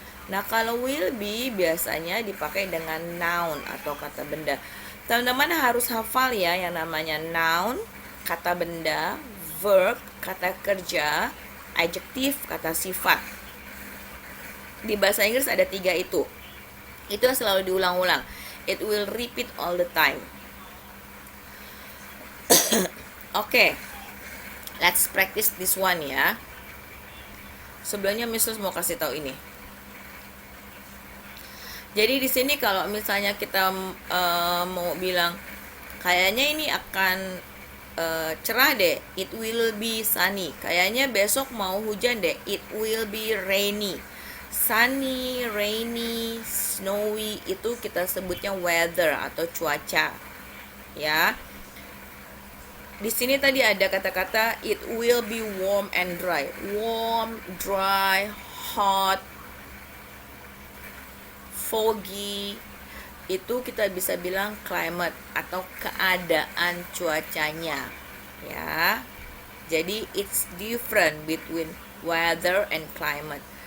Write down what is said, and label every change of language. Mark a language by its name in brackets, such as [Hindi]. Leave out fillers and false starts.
[Indonesian] Nah, kalau will be biasanya dipakai dengan noun atau kata benda. Teman-teman harus hafal ya yang namanya noun, kata benda, verb, kata kerja, adjektif, kata sifat. Di bahasa Inggris ada 3 itu. Itu yang selalu diulang-ulang. [English] It will repeat all the time. [Indonesian] Oke, [English] let's practice this one [Indonesian] ya. Sebelumnya Mrs. mau kasih tahu ini. Jadi di sini kalau misalnya kita mau bilang kayaknya ini akan cerah deh, [English] it will be sunny. [Indonesian] Kayaknya besok mau hujan deh, [English] it will be rainy. [Indonesian] Sunny, rainy, snowy itu kita sebutnya weather atau cuaca. Ya. Di sini tadi ada kata-kata [English] it will be warm and dry. Warm, dry, hot, foggy. [Indonesian] Itu kita bisa bilang climate atau keadaan cuacanya. Ya. Jadi [English] it's different between weather and climate.